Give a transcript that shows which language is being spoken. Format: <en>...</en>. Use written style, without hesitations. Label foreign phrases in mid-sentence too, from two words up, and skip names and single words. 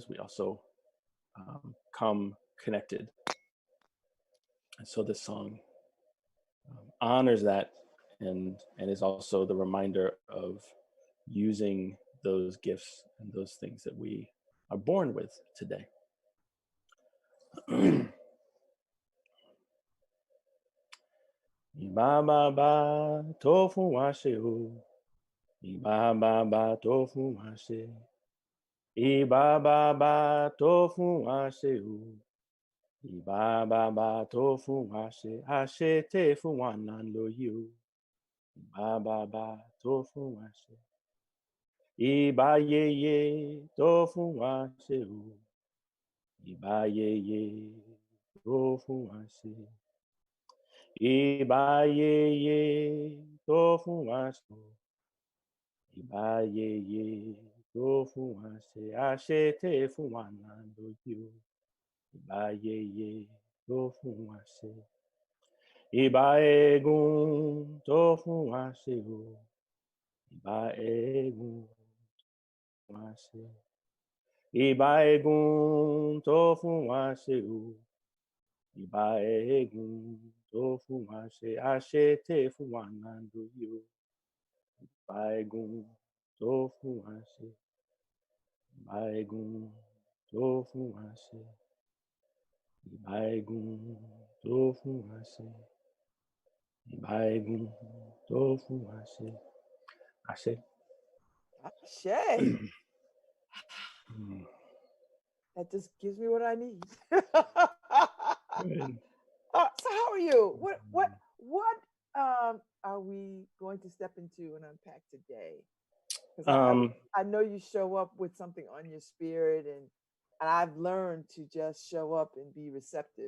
<en>We also come connected. And so this song honors that, and is also the reminder of using those gifts and those things that we are born with today.</en> <yo>Ba ba ba tofu washe o. Ba ba ba tofu washe. Ba ba ba tofu washe o. Ba ba ba tofu washe. Ashe te fu wanan lo you. Ba ba ba tofu washe. Ba ye ye tofu washe o. Ba ye ye tofu washe. Ba ye ye tofu washe. Ba ye ye tofu washe. Ashe te fu wanan lo you. Ba ye ye tofu washe. Ba egun tofu washe o. Ba egun washe. Ba egun tofu washe o. Ba egun tofu washe. Ashe te fu wanan lo you. Ba egun tofu washe. Ba egun tofu washe. Ba egun tofu washe. Ba egun tofu washe. Ashe. Shay,</yo> <en>that just gives me what I need. Good. So how are you? What are we going to step into and unpack today? Because Um, I know you show up with something on your spirit, and I've learned to just show up and be receptive.</en>